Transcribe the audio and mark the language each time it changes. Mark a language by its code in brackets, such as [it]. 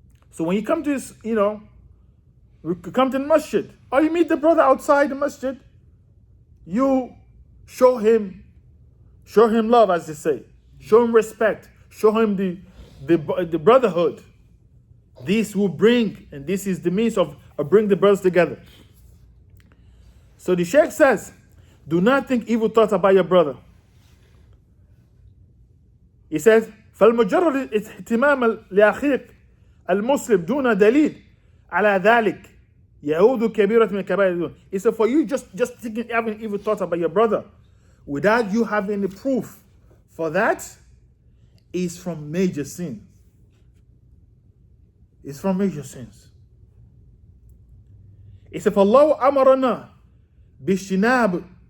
[en] So when you come to we come to the masjid, or you meet the brother outside the masjid, you show him love, as they say. Show him respect. Show him the brotherhood. This will bring, and this is the means of bring the brothers together. So the Sheikh says, do not think evil thoughts about your brother. [ar] He says, فالمجرد اهتمام لأخيك المسلم دون دليل على ذلك يعود كبيرة من كبائر الذنوب. [en] He said, for you just thinking, having evil thoughts about your brother without you having the proof for that is from major sins. It's from major sins. [ar] He said, فالله أمرنا بِاجْتِنَابِهِ.